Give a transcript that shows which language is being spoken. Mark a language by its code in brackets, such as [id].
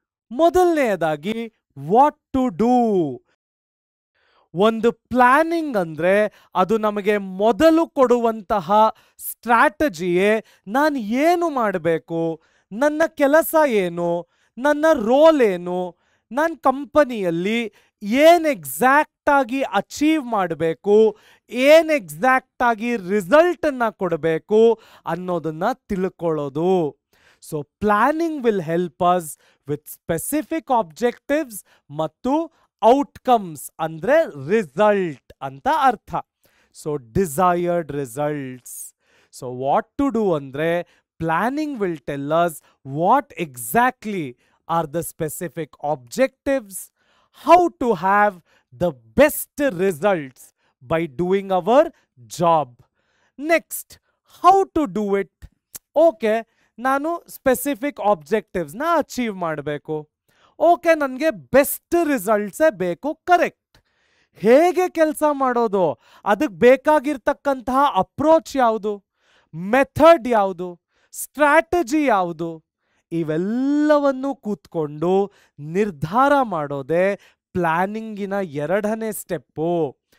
[kn] ಮೊದಲನೆಯದಾಗಿ, [en] What to do. [kn] ಒಂದು planning ಅಂದ್ರೆ ಅದು ನಮಗೆ ಮೊದಲು ಕೊಡುವಂತಹ ಸ್ಟ್ರಾಟಜಿಯೇ ನಾನು ಏನು ಮಾಡಬೇಕು, ನನ್ನ ಕೆಲಸ ಏನು, ನನ್ನ ರೋಲ್ ಏನು, ನನ್ನ ಕಂಪನಿಯಲ್ಲಿ ಏನು ಎಕ್ಸಾಕ್ಟ್ ಆಗಿ ಅಚೀವ್ ಮಾಡಬೇಕು, ಏನು ಎಕ್ಸಾಕ್ಟ್ ಆಗಿ ರಿಸಲ್ಟ್ ಅನ್ನ ಕೊಡಬೇಕು ಅನ್ನೋದನ್ನ ತಿಳ್ಕೊಳ್ಳೋದು. [en] so planning will help us with specific objectives [kn] ಮತ್ತು [en] outcomes [kn] ಅಂದ್ರೆ ರಿಸಲ್ಟ್ ಅಂತ ಅರ್ಥ. [en] So desired results. So what to do [kn] ಅಂದ್ರೆ [en] Planning will tell us what exactly are the specific objectives, how to have the best results by doing our job. Next, how to do it. [kn] Okay, ನಾನು specific objectives ನ achieve ಮಾಡಬೇಕು. Okay, ನನಗೆ best ರಿಸಲ್ಟ್ಸೇ ಬೇಕು. Correct. ಹೇಗೆ ಕೆಲಸ ಮಾಡೋದು? ಅದಕ್ಕೆ ಬೇಕಾಗಿರ್ತಕ್ಕಂತಹ approach ಯಾವುದು, ಮೆಥಡ್ ಯಾವುದು, ಸ್ಟ್ರಾಟಜಿ ಯಾವುದು, ಇವೆಲ್ಲವನ್ನು ಕೂತ್ಕೊಂಡು ನಿರ್ಧಾರ ಮಾಡೋದೇ ಪ್ಲಾನಿಂಗಿನ ಎರಡನೇ ಸ್ಟೆಪ್ಪು.